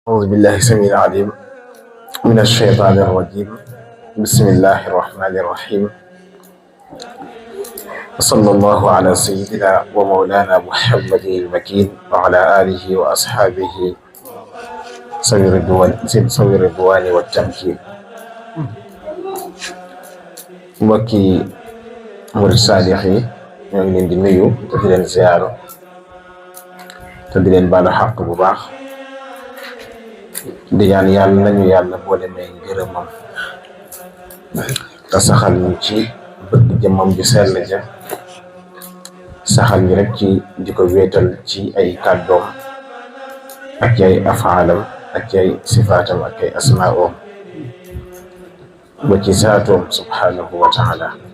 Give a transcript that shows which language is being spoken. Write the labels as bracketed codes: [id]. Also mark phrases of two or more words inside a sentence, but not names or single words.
[ar] أعوذ بالله السميع العليم من الشيطان الرجيم. بسم الله الرحمن الرحيم. وصلى الله على سيدنا ومولانا محمد المكين وعلى آله وأصحابه سوي الرضوان والتمكين. [wo] mbokki murid saadix yi ñoo ngi leen di nuyu te di leen ziyaaru te di leen baalu xaq bu baax di ñaan yàlla nañu yàlla boole may ngërëmam te saxal ñu ci bëgg jëmmam ju sell ja saxal ñu rek ci di ko wéetal ci ay kàddoom ak ci ay afaalam ak ci ay sifaatam ak ay asmaa'oom ba ci saatoom [ar] سبحانه وتعالى.